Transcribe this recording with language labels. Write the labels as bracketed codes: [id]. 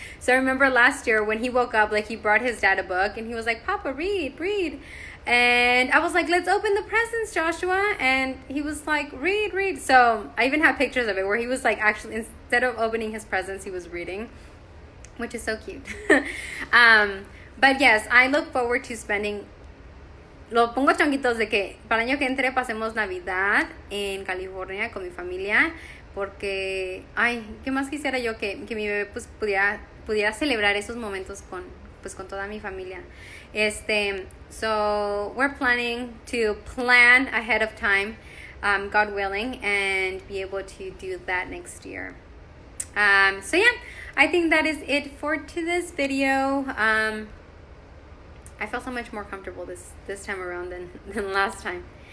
[en] So I remember last year when he woke up, like he brought his dad a book and he was like, Papa, read. And I was like, let's open the presents, Joshua. And he was like, read. So I even have pictures of it where he was like, actually, instead of opening his presents, he was reading, which is so cute. But yes, I look forward to spending. [es] Lo pongo chonguitos de que para el año que entre pasemos Navidad en California con mi familia, porque, ay, ¿qué más quisiera yo que mi bebé pues pudiera celebrar esos momentos con toda mi familia? [en] So we're planning to plan ahead of time, God willing, and be able to do that next year. So yeah, I think that is it for this video. I felt so much more comfortable this time around than last time.